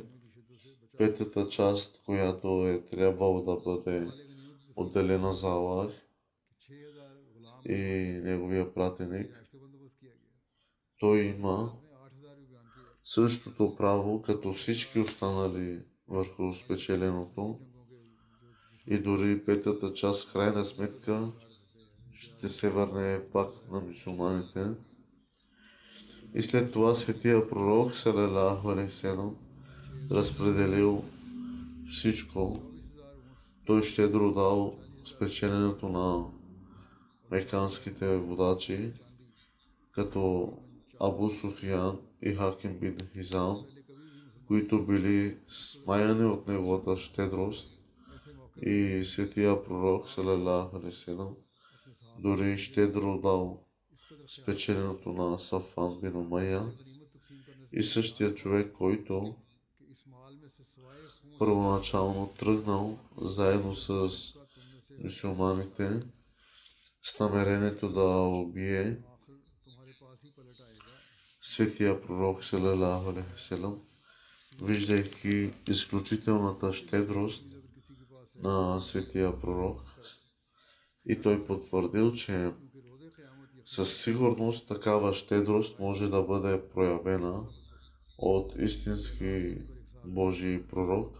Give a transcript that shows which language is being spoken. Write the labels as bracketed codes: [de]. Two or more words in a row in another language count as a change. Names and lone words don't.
[bg] петата част, която е трябвало да бъде отделена за Аллах и неговия пратеник, той има същото право като всички останали върху спечеленото, и дори петата част, крайна сметка, ще се върне пак на мюсюлманите. И след това светия пророк [ar] صلى الله عليه وسلم [bg] разпределил всичко. Той щедро дал спечеленето на меканските водачи, като Абу Суфиян и Хаким бин Хизам, които били смаяни от неговата щедрост, и светия пророк [ar] صلى الله عليه وسلم [bg] дори щедро дал спечеленото на Сафан бин Умайя, и същия човек, който първоначално тръгнал заедно с мюсюлманите с намерението да убие светия пророк [ar] صلى الله عليه وسلم, [bg] виждайки изключителната щедрост на светия пророк, и той потвърдил, че със сигурност такава щедрост може да бъде проявена от истински Божий пророк.